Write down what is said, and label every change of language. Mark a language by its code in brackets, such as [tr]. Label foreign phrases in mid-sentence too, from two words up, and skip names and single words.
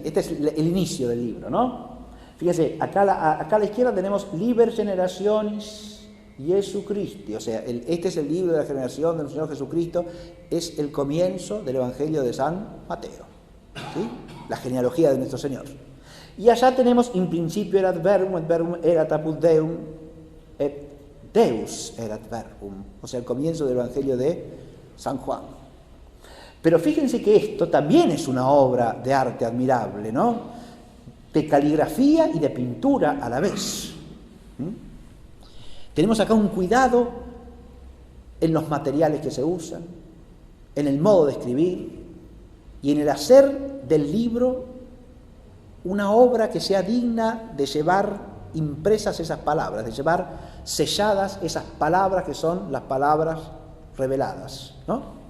[es] Este es el inicio del libro, ¿no? Fíjese, acá a la izquierda tenemos [la] Liber Generationis Jesucristi, [es] o sea, este es el libro de la generación del Señor Jesucristo, es el comienzo del Evangelio de San Mateo, ¿sí? La genealogía de nuestro Señor. [la] Y allá tenemos in principio erat verbum, et verbum erat apud Deum, et Deus erat verbum, [es] o sea, el comienzo del Evangelio de San Juan. Pero fíjense que esto también es una obra de arte admirable, ¿no? De caligrafía y de pintura a la vez. Tenemos acá un cuidado en los materiales que se usan, en el modo de escribir y en el hacer del libro una obra que sea digna de llevar impresas esas palabras, de llevar selladas esas palabras que son las palabras reveladas, ¿no?